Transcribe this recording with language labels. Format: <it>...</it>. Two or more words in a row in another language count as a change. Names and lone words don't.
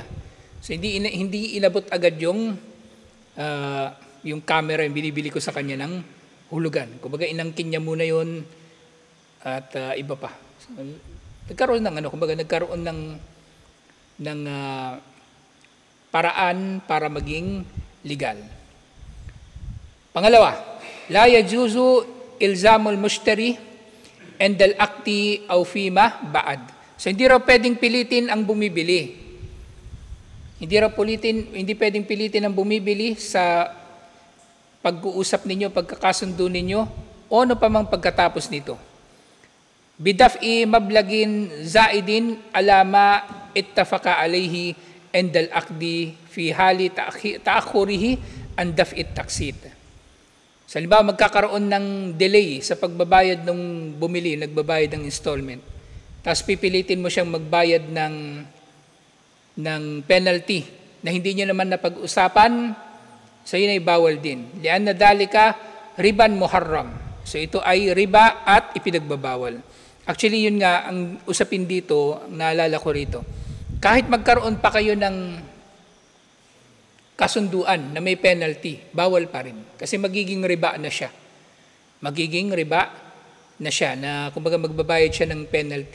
<tl>So hindi inabot agad yung camera yung binibili ko sa kanya ng hulugan. Kumbaga inangkin niya muna yun at iba pa. So, nagkaroon ng kumbaga nagkaroon ng paraan para maging legal. Pangalawa,</tl> <ar>لا يجوز إلزام المشتري عند العقد أو فيما بعد.</ar> <tl>So hindi raw pwedeng pilitin ang bumibili. Hindi pwedeng pilitin ang bumibili sa pag-uusap ninyo, pagkakasundo ninyo, o ano pa mang pagkatapos nito.</tl> <ar>بدفع مبلغ زائد على ما اتفق عليه عند العقد في حال تأخره عن دفع التقسيط.</ar> <tl>So, halimbawa, magkakaroon ng delay sa pagbabayad ng bumili, nagbabayad ng installment. Tapos pipilitin mo siyang magbayad ng penalty na hindi niya naman napag-usapan, so yun ay bawal din.</tl> <ar>لأن ذلك ربا محرم.</ar> <tl>So ito ay riba at ipinagbabawal. Actually, yun nga, ang usapin dito, ang naalala ko rito, kahit magkaroon pa kayo ng kasunduan na may penalty, bawal pa rin. Kasi magiging riba na siya. Magiging riba na siya, na kumbaga magbabayad siya ng penalty.</tl>